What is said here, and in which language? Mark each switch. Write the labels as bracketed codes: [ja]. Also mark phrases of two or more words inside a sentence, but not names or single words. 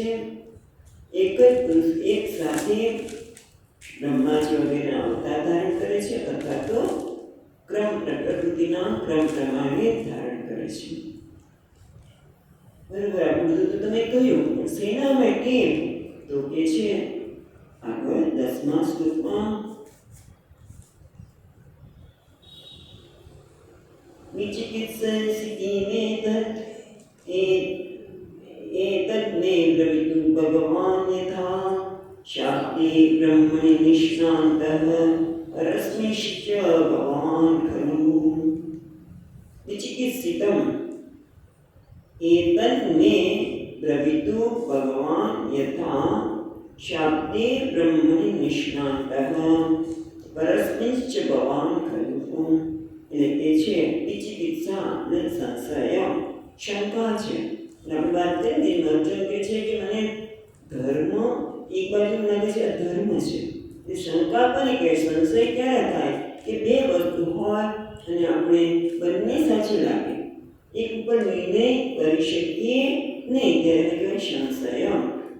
[gu] એક જ પુરુષ એક સાથે બ્રહ્માજી વગેરેના અવતાર ધારણ કરે છે અથવા તો પ્રકૃતિના ક્રમ પ્રમાણે ધારણ કરે છે. બરાબર, આટલું બધું તો તમે કહ્યું, પણ શેના માટે? તો કે છે આગળ 10મા શ્લોકમાં [sa] एतद् मे ब्रवीतु भगवान् यथा शाक्ते ब्रह्मणि निष्णान्तः रश्मिश्च भवान् खलु. विचिकित्सितम् एतद् मे ब्रवीतु भगवान् यथा शाक्ते ब्रह्मणि निष्णान्तः परस्मिंश्च भवान् खलु. [gu] એટલે એ છે વિચિકિત્સા અને સંશય, શંકા છે. આપણે વાત કરીએ અર્જુન કહે છે કે મને ધર્મ એક બાજુ લાગે છે અધર્મ છે. એ શંકા કરી કે સંશય ક્યારે થાય કે બે વસ્તુ હોય અને આપણે બંને સાચી લાગે, એક ઉપર નિર્ણય કરી શકીએ નહીં, ત્યારે કહેવાય સંશય.